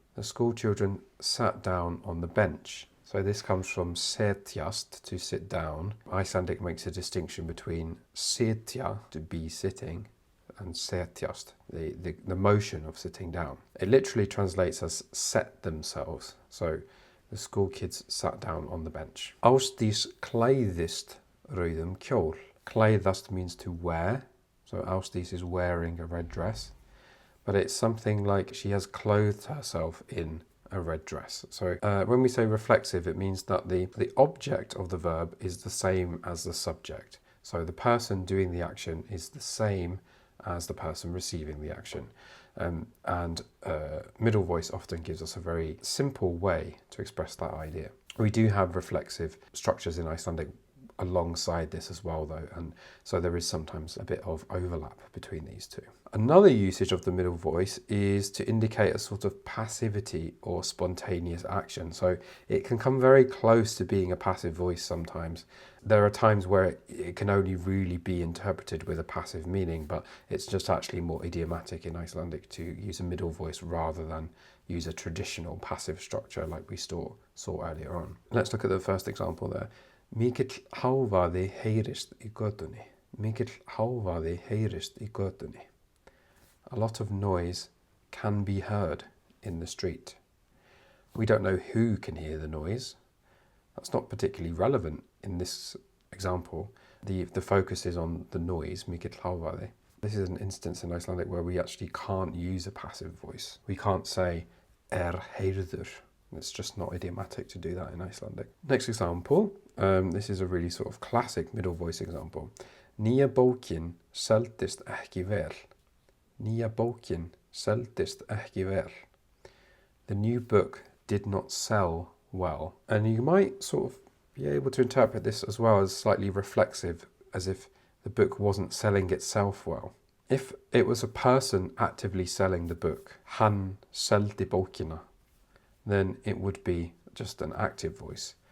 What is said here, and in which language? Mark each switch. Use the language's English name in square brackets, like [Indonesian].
[English] The school children sat down on the bench. So this comes from setjast, to sit down. Icelandic makes a distinction between sitja, to be sitting, and setjast, the motion of sitting down. It literally translates as set themselves. So the school kids sat down on the bench. [Icelandic] Ásdís klæðist rauðum kjól. [English] Klæðast means to wear. So Ásdís is wearing a red dress. But it's something like she has clothed herself in a red dress. So when we say reflexive, it means that the object of the verb is the same as the subject. So the person doing the action is the same as the person receiving the action. And middle voice often gives us a very simple way to express that idea. We do have reflexive structures in Icelandic alongside this as well, though, and so there is sometimes a bit of overlap between these two. Another usage of the middle voice is to indicate a sort of passivity or spontaneous action. So it can come very close to being a passive voice sometimes. There are times where it can only really be interpreted with a passive meaning, but it's just actually more idiomatic in Icelandic to use a middle voice rather than use a traditional passive structure like we saw earlier on. Let's look at the first example there. [Icelandic] Mikill hávaði heyrist í götunni. Mikill hávaði heyrist í götunni. [English] A lot of noise can be heard in the street. We don't know who can hear the noise. That's not particularly relevant in this example. The focus is on the noise, [Icelandic] mikill hávaði. [English] This is an instance in Icelandic where we actually can't use a passive voice. We can't say heyrður. It's just not idiomatic to do that in Icelandic. Next example, this is a really sort of classic middle voice example. [Icelandic] Nýja bókin seldist ekki vel. Nýja bókin seldist ekki vel. [English] The new book did not sell well. And you might sort of be able to interpret this as well as slightly reflexive, as if the book wasn't selling itself well. If it was a person actively selling the book, [Icelandic] hann seldi bókina, [English] then it would be just an active voice.